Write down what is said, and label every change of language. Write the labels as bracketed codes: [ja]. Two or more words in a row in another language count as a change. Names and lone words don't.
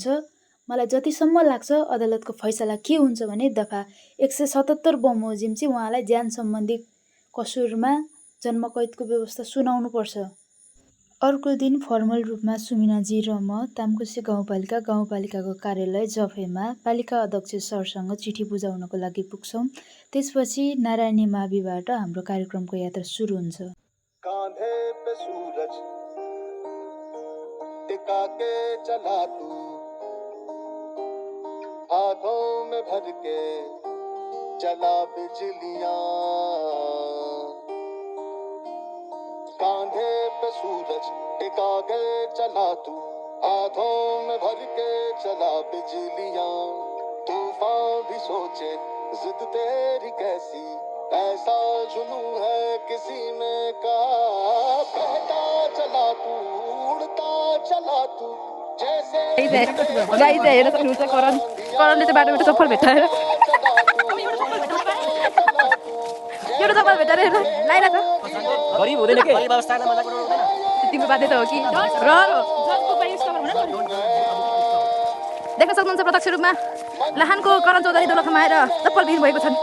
[ne] मलाई जतिसम्म लाग्छ अदालतको फैसला के हुन्छ भने दफा 177 बमोजिम चाहिँ उहाँलाई ज्यान सम्बन्धी कसुरमा जन्मकैदको व्यवस्था सुनाउनुपर्छ। अर्को दिन फर्मल रूपमा सुमिनाजी र म तामकोसी गाउँपालिकाको कार्यालय जफेमा पालिका अध्यक्ष सरसँग चिठी बुझाउनको लागि पुग्छौँ। त्यसपछि नारायणी माविबाट हाम्रो कार्यक्रमको यात्रा सुरु हुन्छ। [hi] कांधे पे सूरज टिका के चला तू, हाथों में भर के चला बिजलियां। कांधे पे सूरज टिका के चला तू, हाथों में भर के चला बिजलियां। तूफान भी सोचे जिद तेरी कैसी, ऐसा जुनू है किसी में कहा। बहता चला तू, उड़ता चला तू, जैसे [ne] करणले चाहिँ बाटोबाट चप्पल भेटाएर एउटा चप्पल भेटाएर लाइरहेछ। गरिब हुँदैन के गरिब अवस्थामा मजाक गर्नु हुँदैन। तिम्रो बाध्यता हो कि देख्न सक्नुहुन्छ प्रत्यक्ष रूपमा लाहानको करण चौधरी दोलखामा आएर चप्पल बिक्री भएको छन्।